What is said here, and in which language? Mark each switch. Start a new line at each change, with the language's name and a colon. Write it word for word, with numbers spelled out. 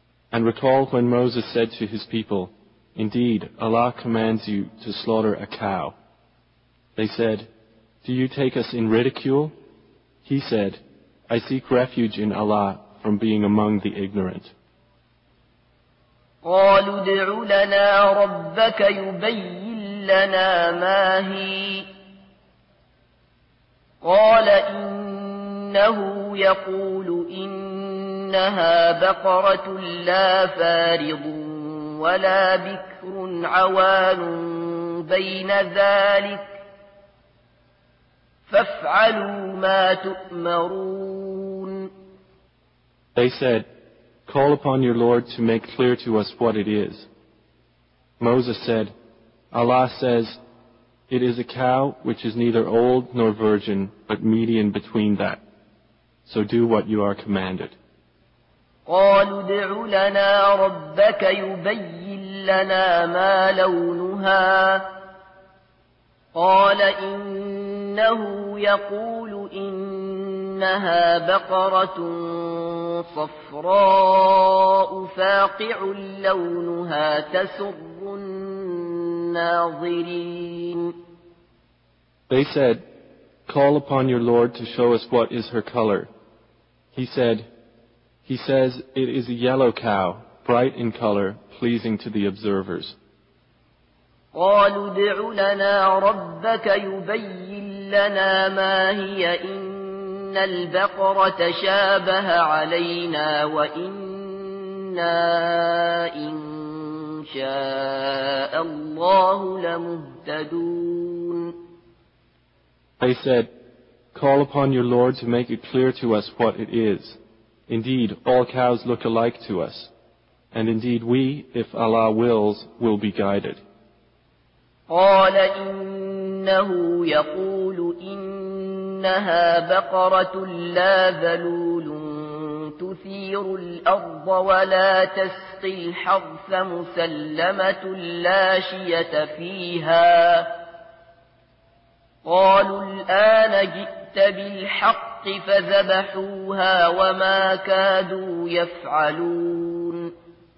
English: And recall when Moses said to his people, Indeed, Allah commands you to slaughter a cow. They said, Do you take us in ridicule? He said, I seek refuge in Allah from being among the ignorant.
Arabic: قالوا ادع لنا ربك يبين لنا ما هي قال إنه يقول إنها بقرة لا فارض ولا بكر عوان بين ذلك فافعلوا ما تؤمرون.
English: They said, Call upon your Lord to make clear to us what it is. Moses said, Allah says, It is a cow which is neither old nor virgin, but median between that. So do what you are commanded.
Arabic: قالوا ادع لنا ربك يبين لنا ما لونها قال إنه يقول إنها بقرة صفراء فاقع لونها تسر الناظرين.
English: They said, Call upon your Lord to show us what is her color. He said, He says, It is a yellow cow, bright in color, pleasing to the observers.
Arabic: قالوا ادع لنا ربك يبين لنا ما هي إن البقرة تشابه علينا وإنا إن شاء الله لمهتدون.
English: They said, Call upon your Lord to make it clear to us what it is. Indeed, all cows look alike to us, and indeed we, if Allah wills, will be guided.
Arabic: قال إنه يقول إنها بقرة لا ذلول تثير الأرض ولا تسقي الحرث مسلمة لا شية فيها قالوا الآن جئت بالحق فذبحوها وما كادوا يفعلون.